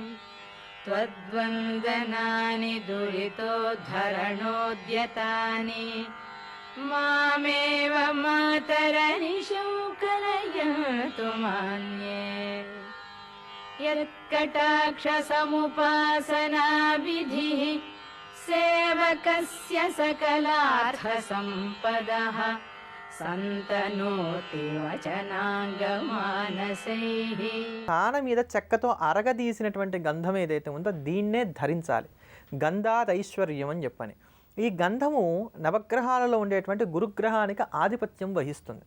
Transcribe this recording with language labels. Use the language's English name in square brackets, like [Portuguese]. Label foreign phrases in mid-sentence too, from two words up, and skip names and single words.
[Sanskrit] त्वद्वन्दनानि दुरितोद्धरणोद्यतानि मामेव मातरनिशौ कलयन्तु मान्ये यत्कटाक्षसमुपासनाविधिः सेवकस्य सकलार्थसम्पदः సంతనోతి వచనాంగమానసైః. [Telugu] కాన మీద చెక్కతో అరగదీసినటువంటి గంధం ఏదైతే ఉందో దీన్నే ధరించాలి. గంధాదైశ్వర్యం అని చెప్పని. ఈ గంధము నవగ్రహాలలో ఉండేటువంటి గురుగ్రహానికి ఆధిపత్యం వహిస్తుంది.